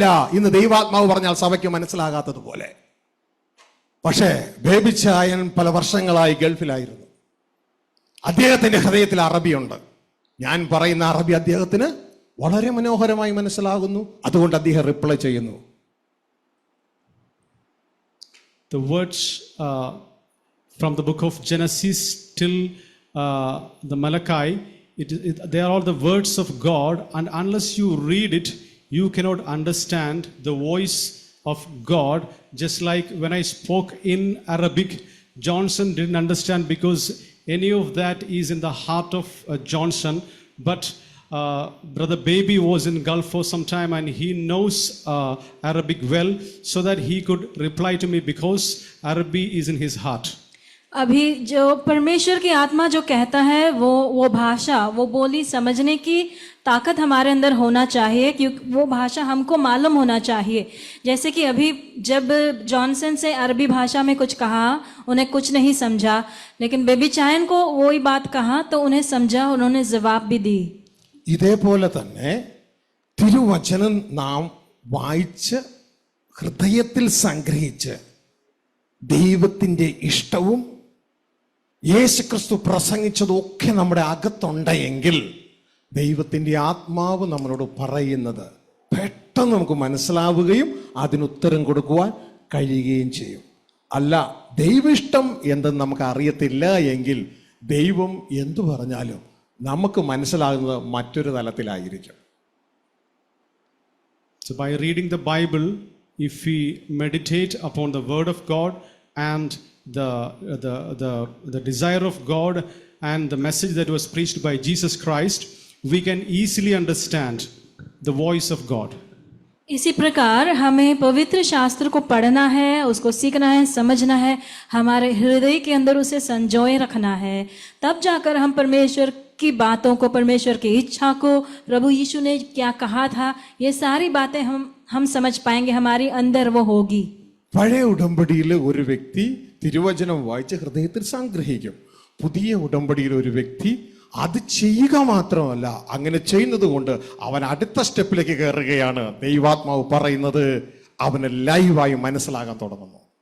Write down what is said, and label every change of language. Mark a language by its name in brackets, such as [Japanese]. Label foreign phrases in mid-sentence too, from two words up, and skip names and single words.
[Malayalam] ഇന്ന് ദൈവാത്മാവ് പറഞ്ഞാൽ സഭയ്ക്ക് മനസ്സിലാകാത്തതുപോലെ. പക്ഷേ ബേബി ചായൻ പല വർഷങ്ങളായി ഗൾഫിലായിരുന്നു. അദ്ദേഹത്തിന്റെ ഹൃദയത്തിൽ അറബിയുണ്ട്. ഞാൻ പറയുന്ന അറബി അദ്ദേഹത്തിന് വളരെ മനോഹരമായി മനസ്സിലാകുന്നു. അതുകൊണ്ട് അദ്ദേഹം റിപ്ലൈ ചെയ്യുന്നു. [English] The words from the book of Genesis till the Malachi, they are all the words of God, and unless you read it, you cannot understand the voice of God. Just like when I spoke in Arabic, Johnson didn't understand because any of that is in the heart of Johnson. But Brother Baby was in Gulf for some time and he knows Arabic well, so that he could reply to me because Arabic is in his heart. [Hindi] अभी जो परमेश्वर की आत्मा जो कहता है वो भाषा, वो बोली समझने की ताकत हमारे अंदर होना चाहिए, क्योंकि वो भाषा हमको मालूम होना चाहिए. जैसे कि अभी जब जॉनसन से अरबी भाषा में कुछ कहा, उन्हें कुछ नहीं समझा, लेकिन बेबी चायन को वही बात कहा तो उन्हें समझा, उन्होंने जवाब भी दी. [Malayalam] ഇതേപോലെ തന്നെ തിരുവചനം നാം വായിച്ച് ഹൃദയത്തിൽ സംഗ്രഹിച്ച് ദൈവത്തിൻ്റെ ഇഷ്ടവും യേശുക്രിസ്തു പ്രസംഗിച്ചതൊക്കെ നമ്മുടെ അകത്തുണ്ടെങ്കിൽ ദൈവത്തിൻ്റെ ആത്മാവ് നമ്മളോട് പറയുന്നത് പെട്ടെന്ന് നമുക്ക് മനസ്സിലാവുകയും അതിനുത്തരം കൊടുക്കുവാൻ കഴിയുകയും ചെയ്യും. അല്ല, ദൈവിഷ്ടം എന്തെന്ന് നമുക്ക് അറിയത്തില്ല എങ്കിൽ ദൈവം എന്തു പറഞ്ഞാലും നമുക്ക് മനസ്സിലാകുന്നത് മറ്റൊരു തലത്തിലായിരിക്കും. [English] So by reading the Bible, if we meditate upon the word of God and the desire of God and the message that was preached by Jesus Christ, we can easily understand the voice of God. [Hindi] इसी प्रकार हमें पवित्र शास्त्र को पढ़ना है, उसको सीखना है, समझना है, हमारे हृदय के अंदर उसे संजोए रखना है. तब जाकर हम परमेश्वर की बातों को, परमेश्वर की इच्छा को, प्रभु यीशु ने क्या कहा था, ये सारी बातें हम समझ पाएंगे, हमारी अंदर वो होगी. [Malayalam] പഴയ ഉടമ്പടിയിലെ ഒരു വ്യക്തി തിരുവചനം വായിച്ച് ഹൃദയത്തിൽ സംഗ്രഹിക്കും. പുതിയ ഉടമ്പടിയിലെ ഒരു വ്യക്തി അത് ചെയ്യുക മാത്രമല്ല, അങ്ങനെ ചെയ്യുന്നത് കൊണ്ട് അവൻ അടുത്ത സ്റ്റെപ്പിലേക്ക് കയറുകയാണ്. ദൈവാത്മാവ് പറയുന്നത് അവന് ലൈവായി മനസ്സിലാകാൻ തുടങ്ങുന്നു.